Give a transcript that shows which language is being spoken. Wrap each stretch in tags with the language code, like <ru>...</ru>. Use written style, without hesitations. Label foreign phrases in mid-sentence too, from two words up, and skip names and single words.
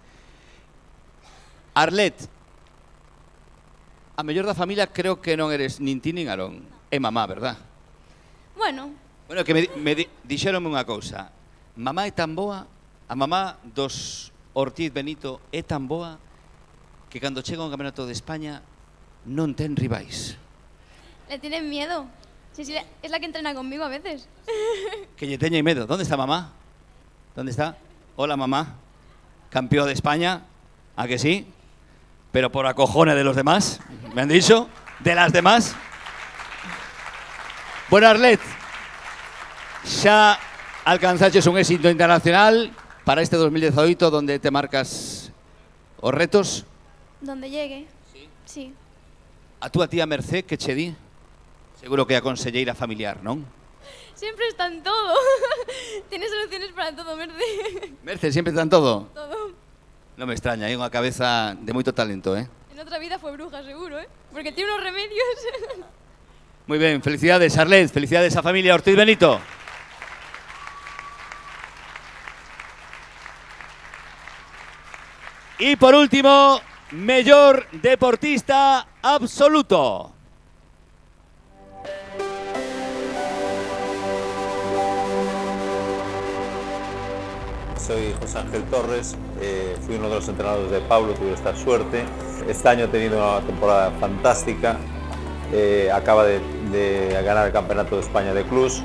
<gl>Arlet, a mellor da familia creo que non eres nin ti nin Aarón. É mamá, verdad? Bueno, que me dixeronme unha cousa. Mamá é tan boa, a mamá dos Ortiz Benito é tan boa que cando chega un campeonato de España non ten rivais.</gl> <es>le tienen miedo. Sí, es la que entrena conmigo a veces.</es> <gl>Que lle teñen medo.</gl> <es>¿Dónde está mamá? ¿Dónde está? Hola, mamá. Campeón de España, ¿a que sí? Pero por acojones de los demás, me han dicho, de las demás.</es> <gl>Bueno, Arlet, xa alcanzaches un éxito internacional para este 2018, donde te marcas os retos.</gl> <es>Donde llegue. Sí.</es> <gl>A túa tía Mercé, que che di? Seguro que é a conselleira familiar, non?</gl> <es>Siempre está en todo. Tiene soluciones para todo, Merce. Merce, siempre está en todo. Todo.</es> <gl>Non me extraña, é unha cabeza de moito talento, En outra vida foi bruja, seguro,</gl> <es>porque tiene unos remedios.</es> <gl>Moi ben, felicidades, Arlet, felicidades á familia Ortiz Benito. E por último, mellor deportista absoluto.</gl> <es>Soy José Ángel Torres, fui uno de los entrenadores de Pablo, tuve esta suerte. Este año he tenido una temporada fantástica, acaba de ganar el Campeonato de España de Clubs.</es>